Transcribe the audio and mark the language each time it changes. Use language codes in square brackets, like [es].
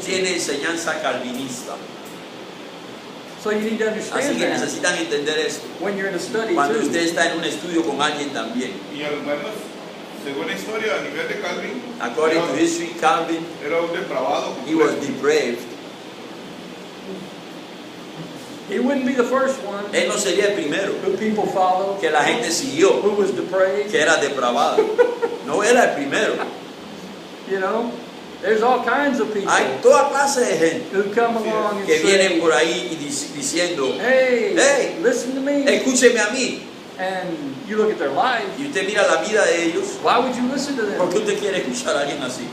[es] tiene enseñanza calvinista. [en] So you need to [es] Así [en] understand [es] que [en] that [es] necesitan entender esto. [en] when you're in a study [es] Cuando [en] too. [es] usted está en un estudio con alguien también. Y al menos, según la historia, a nivel de Calvin, [en] According to history, Calvin, [es] era un depravado. [en] he was [es] completo. [en] depraved. He wouldn't be the first one [es] Él no sería el primero [en] who people follow, [es] que la gente siguió, [en] who was depraved. [es] que era depravado. No era el primero. [en] You know, there's all kinds of people [es] Hay toda clase de gente [en] who come along and [es] que vienen [en] say, [es] por ahí y diciendo, [en] hey, Hey, listen to me. [es] escúcheme a mí. [en] And you look at their life, [es] Y usted mira la vida de ellos, [en] why would you listen to [es] ¿por qué [en] them? [es] usted quiere escuchar a alguien así?